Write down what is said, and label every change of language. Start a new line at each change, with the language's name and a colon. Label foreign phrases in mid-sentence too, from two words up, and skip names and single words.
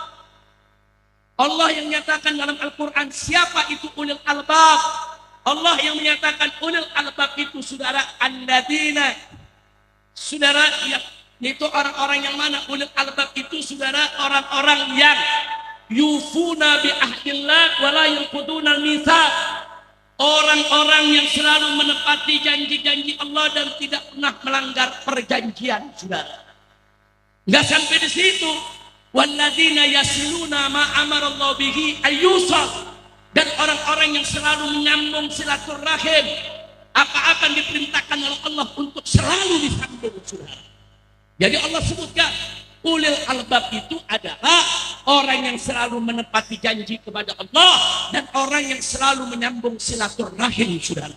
Indonesian: Allah yang menyatakan dalam Al-Quran siapa itu
Arabic: أولي الألباب.
Indonesian: Allah yang menyatakan
Arabic: أولي الألباب
Indonesian: itu saudara alladzina. Saudara, itu orang-orang yang mana?
Arabic: أولي الألباب
Indonesian: itu saudara orang-orang yang
Arabic: يوفون بعهد الله ولا ينقضون الميثاق.
Indonesian: Orang-orang yang selalu menepati janji-janji Allah dan tidak pernah melanggar perjanjian, saudara. Enggak sampai di situ.
Arabic: والذين يصلون ما أمر الله به أن يوصل.
Indonesian: Dan orang-orang yang selalu menyambung silaturahim. Apa-apa yang diperintahkan oleh Allah untuk selalu disambung, saudara. Jadi Allah sebutkan
Arabic: أولي الألباب
Indonesian: itu adalah orang yang selalu menepati janji kepada Allah dan orang yang selalu menyambung silaturahim, saudara.